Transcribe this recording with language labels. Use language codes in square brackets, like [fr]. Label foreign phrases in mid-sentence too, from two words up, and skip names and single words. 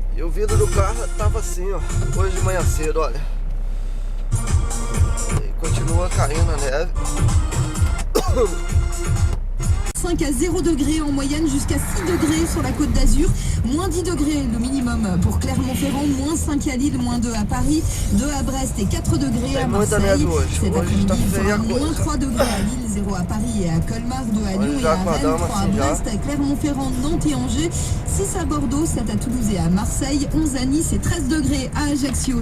[pt] E o vidro do carro tava assim, ó, hoje de manhã cedo, olha. E continua caindo a neve. [fr] 5 à 0 degrés en moyenne, jusqu'à 6 degrés sur la côte d'Azur, moins 10 degrés le minimum pour Clermont-Ferrand, moins 5 à Lille, moins 2 à Paris, 2 à Brest et 4 degrés à Marseille. Cet après-midi, il fera moins 3 degrés à Lille, 0 à Paris et à Colmar, 2 à Lyon et à Rennes, 3 à Brest, à Clermont-Ferrand, Nantes et Angers, 6 à Bordeaux, 7 à Toulouse et à Marseille, 11 à Nice et 13 degrés à Ajaccio.